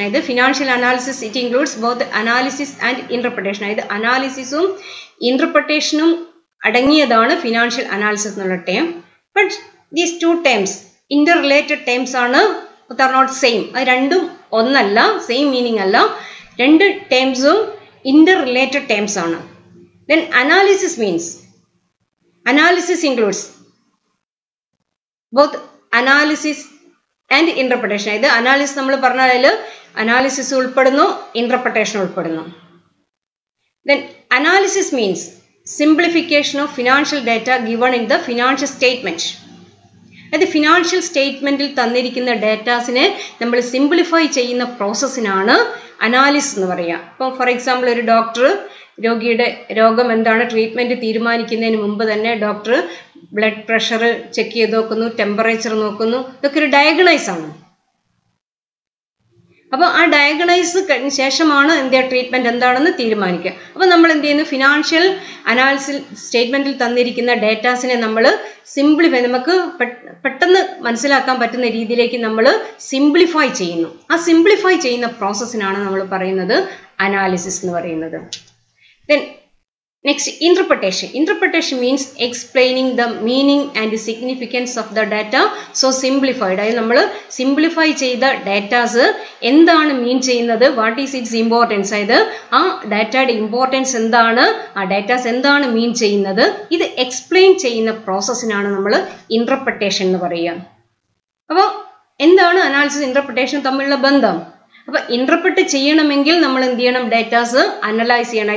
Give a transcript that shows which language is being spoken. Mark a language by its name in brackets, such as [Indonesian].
[English] Either financial analysis, it includes both analysis and interpretation. [Malayalam] Either analysis interpretation അടങ്ങിയതാണ് financial analysis എന്നുള്ള term. [English] But these two terms interrelated terms ആണ്, are not same. [Malayalam] അത് രണ്ടും ഒന്നല്ല, same meaning അല്ല. രണ്ട് ടേംസും Inter related terms ആണ്. [English] Then analysis means, analysis includes both analysis and interpretation. [Malayalam] ഇത് അനാലിസിസ് നമ്മൾ പറഞ്ഞാൽ അനാലിസിസ് ഉൾപ്പെടുന്നു, ഇന്റർപ്രിട്ടേഷൻ ഉൾപ്പെടുന്നു. [English] Then analysis means simplification of financial data given in the financial statement. [Malayalam] അത് ഫിനാൻഷ്യൽ സ്റ്റേറ്റ്മെന്റിൽ തന്നിരിക്കുന്ന ഡേറ്റാസിനെ നമ്മൾ സിംപ്ലിഫൈ ചെയ്യുന്ന പ്രോസസ്സിനാണ് അനാലിസിസ് എന്ന് പറയുക. ഇപ്പം ഫോർ എക്സാമ്പിൾ ഒരു ഡോക്ടർ രോഗിയുടെ രോഗം എന്താണ് ട്രീറ്റ്മെന്റ് തീരുമാനിക്കുന്നതിന് മുമ്പ് തന്നെ ഡോക്ടർ ബ്ലഡ് പ്രഷർ ചെക്ക് ചെയ്ത് നോക്കുന്നു, ടെമ്പറേച്ചർ നോക്കുന്നു. ഇതൊക്കെ ഒരു ഡയഗ്നൈസ് ആണ്. അപ്പോൾ ആ ഡയഗ്നൈസ് കഴിഞ്ഞ ശേഷമാണ് ട്രീറ്റ്മെന്റ് എന്താണെന്ന് തീരുമാനിക്കുക. അപ്പോൾ നമ്മൾ എന്ത് ചെയ്യുന്നു, ഫിനാൻഷ്യൽ അനാലിസിസ് സ്റ്റേറ്റ്മെന്റിൽ തന്നിരിക്കുന്ന ഡേറ്റാസിനെ നമ്മൾ സിംപ്ലിഫൈ, നമുക്ക് പെട്ടെന്ന് മനസ്സിലാക്കാൻ പറ്റുന്ന രീതിയിലേക്ക് നമ്മൾ സിംപ്ലിഫൈ ചെയ്യുന്നു. ആ സിംപ്ലിഫൈ ചെയ്യുന്ന പ്രോസസ്സിനാണ് നമ്മൾ പറയുന്നത് അനാലിസിസ് എന്ന് പറയുന്നത്. [English] Then next interpretation. Interpretation means explaining the meaning and significance of the data so simplified. [Malayalam] അതായത് നമ്മൾ സിംപ്ലിഫൈ ചെയ്ത ഡാറ്റാസ് എന്താണ് മീൻ ചെയ്യുന്നത്, [English] what is its importance, [Malayalam] അതായത് ആ ഡാറ്റയുടെ ഇമ്പോർട്ടൻസ് എന്താണ്, ആ ഡാറ്റാസ് എന്താണ് മീൻ ചെയ്യുന്നത്, ഇത് എക്സ്പ്ലെയിൻ ചെയ്യുന്ന പ്രോസസ്സിനാണ് നമ്മൾ ഇന്റർപ്രിട്ടേഷൻ എന്ന് പറയുക. അപ്പോൾ എന്താണ് അനാലിസിസ് ഇന്റർപ്രിട്ടേഷൻ തമ്മിലുള്ള ബന്ധം? അപ്പോൾ ഇന്റർപ്രറ്റ് ചെയ്യണമെങ്കിൽ നമ്മൾ എന്ത് ചെയ്യണം, ഡേറ്റാസ് അനലൈസ് ചെയ്യണം.